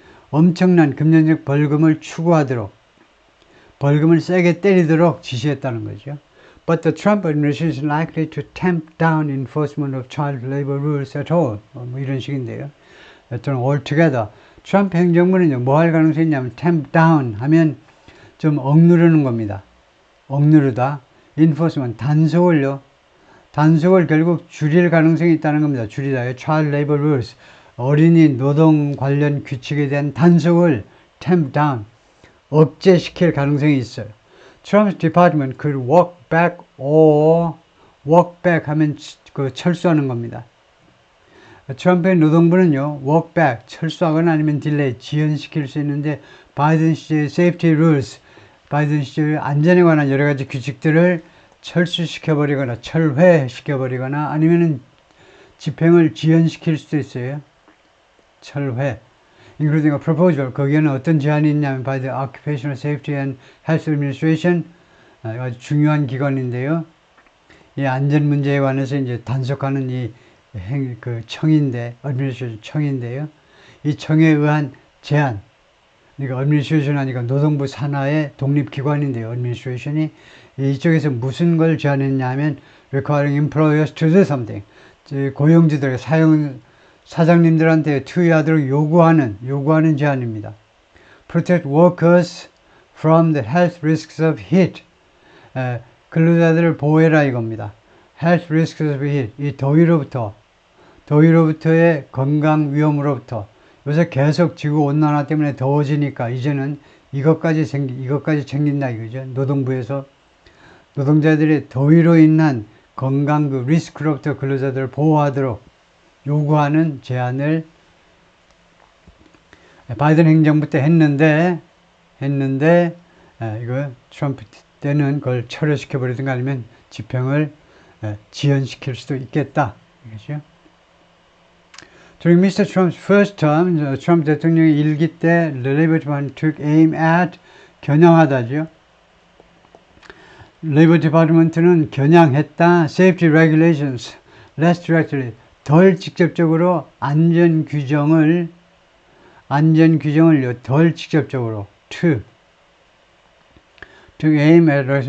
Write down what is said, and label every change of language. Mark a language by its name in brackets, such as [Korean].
[Korean] 엄청난 금전적 벌금을 추구하도록, 벌금을 세게 때리도록 지시했다는 거죠. [English] But the Trump administration is likely to tamp down enforcement of child labor rules at all. [Korean] 뭐 이런 식인데요. 또는 altogether. 트럼프 행정부는요, 뭐 할 가능성이 있냐면 tamp down 하면 좀 억누르는 겁니다. 억누르다. enforcement, 단속을 결국 줄일 가능성이 있다는 겁니다. 줄이다요. [English] child labor rules, [Korean] 어린이 노동 관련 규칙에 대한 단속을 tamp down, 억제시킬 가능성이 있어요. [English] Trump's department could walk back [Korean] 하면 그 철수하는 겁니다. 트럼프의 노동부는요, walk back, 철수하거나 아니면 delay, 지연시킬 수 있는데, 바이든 시절의 [English] safety rules, [Korean] 바이든 시절의 안전에 관한 여러 가지 규칙들을 철수시켜버리거나 철회시켜버리거나 아니면은 집행을 지연시킬 수도 있어요. 철회. [English] Including a proposal. [Korean] 거기에는 어떤 제안이 있냐면 [English] by the Occupational Safety and Health Administration, [Korean] 아주 중요한 기관인데요. 이 안전 문제에 관해서 이제 단속하는 그 청인데, administration 청인데요. 이 청에 의한 제안. 그러니까 administration 하니까 노동부 산하의 독립기관인데요. administration이 이쪽에서 무슨 걸 제안했냐 하면 [English] requiring employers to do something. [Korean] 고용주들, 사장님들한테 투여하도록 요구하는 제안입니다. [English] Protect workers from the health risks of heat. [Korean] 근로자들을 보호해라 이겁니다. [English] Health risks of heat. [Korean] 이 더위로부터의 건강 위험으로부터. 요새 계속 지구 온난화 때문에 더워지니까 이제는 이것까지 챙긴다 이거죠. 노동부에서 노동자들의 더위로 인한 건강 그 리스크로부터 근로자들을 보호하도록 요구하는 제안을 바이든 행정부 때 했는데 이거 트럼프 때는 그걸 철회시켜 버리든가 아니면 집행을 지연시킬 수도 있겠다. 이거죠. [English] During Mr. Trump's first term, [Korean] 트럼프 대통령의 1기 때 [English] the Labor Department took aim at [Korean] 겨냥하다죠. Labor Department는 겨냥했다. [English] Safety regulations less directly. [Korean] 덜 직접적으로 안전 규정을요, 덜 직접적으로 [English] to aim at